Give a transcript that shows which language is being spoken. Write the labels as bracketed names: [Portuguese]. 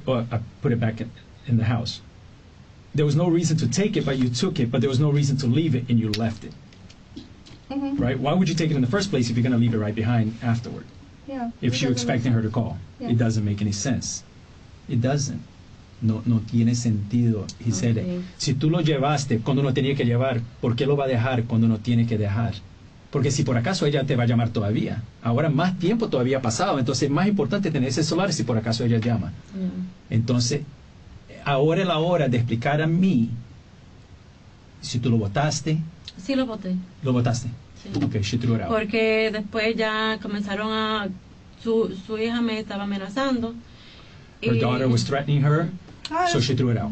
[English] Or I put it back in the house. There was no reason to take it, but you took it, but there was no reason to leave it, and you left it. Mm-hmm. Right? Why would you take it in the first place if you're going to leave it right behind afterward? Yeah. If you're expecting her to call. Yeah. It doesn't make any sense. It doesn't. [Spanish] No tiene sentido. [English] He said, Okay. [Spanish] si tú lo llevaste cuando no tenía que llevar, ¿por qué lo va a dejar cuando no tiene que dejar? Porque si por acaso ella te va a llamar todavía, ahora más tiempo todavía ha pasado, entonces es más importante tener ese celular si por acaso ella llama. [English] Yeah. [Spanish] Entonces, ahora es la hora de explicar a mí si tú lo botaste. Sí lo boté. ¿Lo botaste? Sí. [English] Okay, she threw it out. [Spanish] Porque después ya comenzaron a... Su hija me estaba amenazando. [English] Her y- daughter was threatening her, so she threw it out.